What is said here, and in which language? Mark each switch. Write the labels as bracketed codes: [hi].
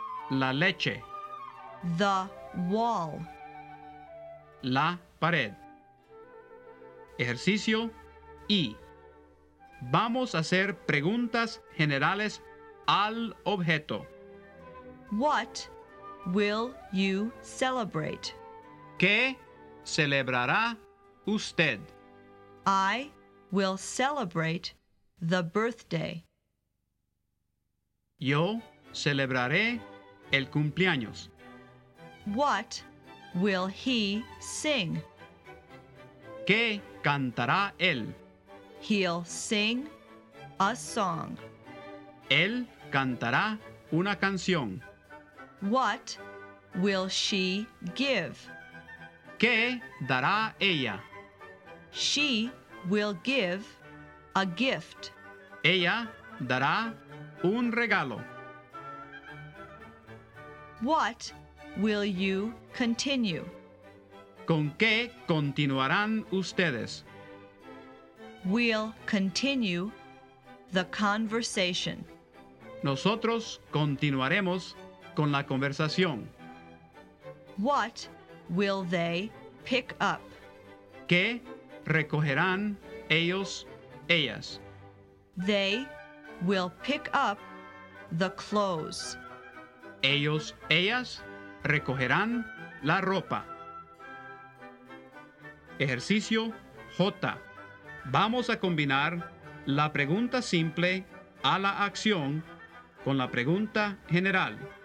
[es] La leche. [en] The wall. [es] La pared. Ejercicio I. Vamos a hacer preguntas generales al objeto. [en] What will you celebrate? [es] ¿Qué celebrará usted? [en] I will celebrate the birthday. [es] Yo celebraré el cumpleaños. [en] What will he sing? [es] ¿Qué cantará él? [en] He'll sing a song. [es] Él cantará una canción. [en] What will she give? [es] ¿Qué dará ella? [en] She will give a gift. [es] Ella dará un regalo. [en] What will you continue? [es] ¿Con qué continuarán ustedes? [en] We'll continue the conversation. [es] Nosotros continuaremos con la conversación. [en] What will they pick up? [es] ¿Qué recogerán ellos, ellas? [en] They will pick up the clothes. [es] Ellos, ellas recogerán la ropa. Ejercicio J. Vamos a combinar la pregunta simple a la acción con la pregunta general.